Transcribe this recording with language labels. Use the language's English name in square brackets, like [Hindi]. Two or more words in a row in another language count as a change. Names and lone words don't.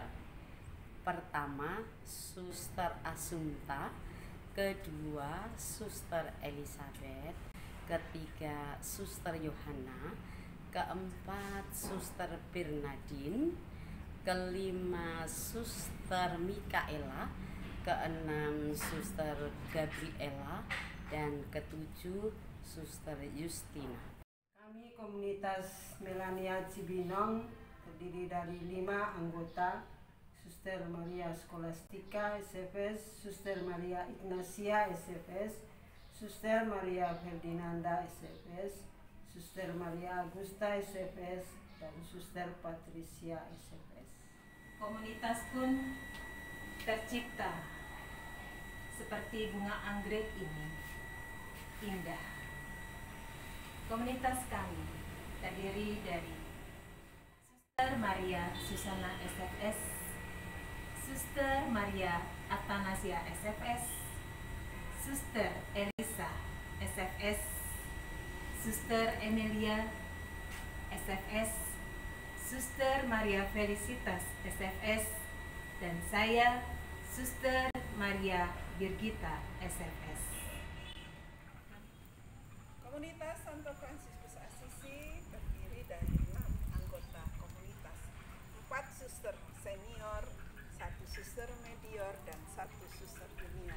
[Indonesian] Pertama, Suster Assunta, kedua, Suster Elizabeth, ketiga, Suster Yohana, keempat, Suster Bernadine, kelima, Suster Mikaela, keenam, Suster Gabriela, dan ketujuh, Suster Justina. Kami komunitas Melania Cibinong terdiri dari 5 anggota: Suster Maria Scholastica SFS, Suster Maria Ignacia SFS, Suster Maria Ferdinanda SFS, Suster Maria Augusta SFS, dan Suster Patricia SFS. Komunitas pun tercipta seperti bunga anggrek ini, indah. Komunitas kami terdiri dari Suster Maria Susana SFS, Suster Maria Atanasia SFS, Suster Elisa SFS, Suster Emilia SFS, Suster Maria Felicitas SFS, dan saya Suster Maria Birgita SFS. Komunitas Santo Fransiskus Assisi terdiri dari 6 anggota komunitas, 4 suster senior, 1 suster medior, dan 1 suster junior.